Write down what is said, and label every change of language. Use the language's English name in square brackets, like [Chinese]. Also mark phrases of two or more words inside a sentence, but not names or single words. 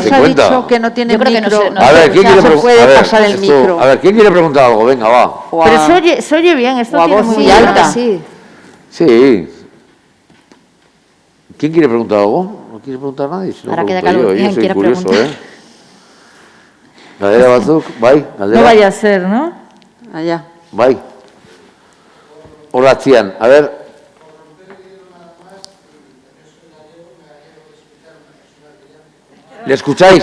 [Spanish] 50. ha dicho que no tiene Yo creo que no micro. se- no A ver, ¿quién no quiere se preguntar? puede pasar el micro. A ver, ¿quién quiere preguntar algo? Venga, va. O Pero a- se oye bien, esto o a tiene voz muy muy bien. alta. Sí. Sí. ¿Quién quiere preguntar algo? ¿No quiere preguntar nadie? Si no, Ahora queda pregunto claro yo quién soy quiere curioso, preguntar. ¿eh? [Basque] Galdera Batzuk, bai, Galdera. [Spanish] No vaya a ser, ¿no? Allá. Bai. Hola, Chian. A ver. ¿Le escucháis?